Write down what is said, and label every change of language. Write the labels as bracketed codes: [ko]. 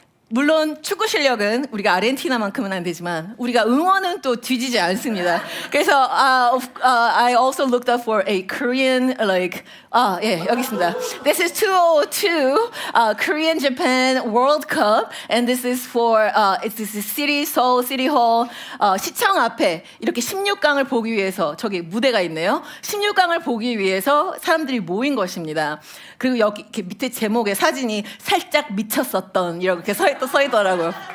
[ko] 물론 축구 실력은 우리가 아르헨티나만큼은 안 되지만 우리가 응원은 또 뒤지지 않습니다. [en] 그래서 I also looked up for a Korean 여기 있습니다. This is 2002 Korean Japan World Cup, and this is for this is Seoul City Hall 시청 앞에 이렇게 16강을 보기 위해서 저기 무대가 있네요. [ko] 16강을 보기 위해서 사람들이 모인 것입니다. 그리고 여기 이렇게 밑에 제목에 사진이 살짝 미쳤었던 이렇게 서 있더라고요.